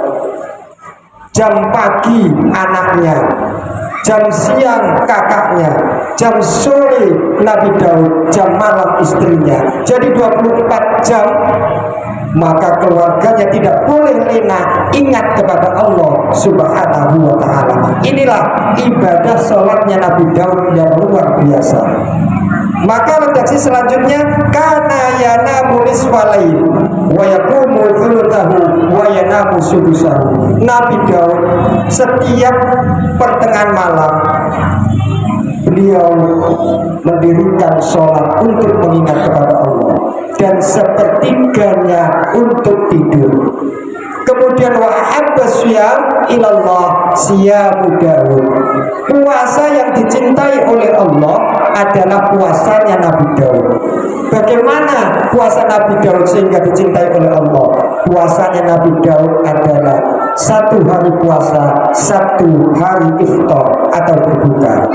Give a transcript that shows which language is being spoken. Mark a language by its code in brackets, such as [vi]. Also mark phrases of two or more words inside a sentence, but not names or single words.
[id] Jam pagi anaknya, jam siang kakaknya, jam sore Nabi Daud, jam malam istrinya. Jadi 24 jam. Maka keluarganya tidak boleh lena ingat kepada Allah [ar] سبحانه وتعالى. [id] Inilah ibadah sholatnya Nabi Daud yang luar biasa. Maka redaksi selanjutnya, [ar] كان ينام نصف الليل ويقوم ثلثه وينام سدسه. [id] Nabi Daud setiap pertengahan malam beliau mendirikan sholat untuk mengingat kepada Allah, dan sepertiganya untuk tidur. [ar] Kemudian وأحب الصيام إلى الله صيام داود. [id] Puasa yang dicintai oleh Allah adalah puasanya Nabi Daud. Bagaimana puasa Nabi Daud sehingga dicintai oleh Allah? Puasanya Nabi Daud adalah satu hari puasa, satu hari iftar atau berbuka.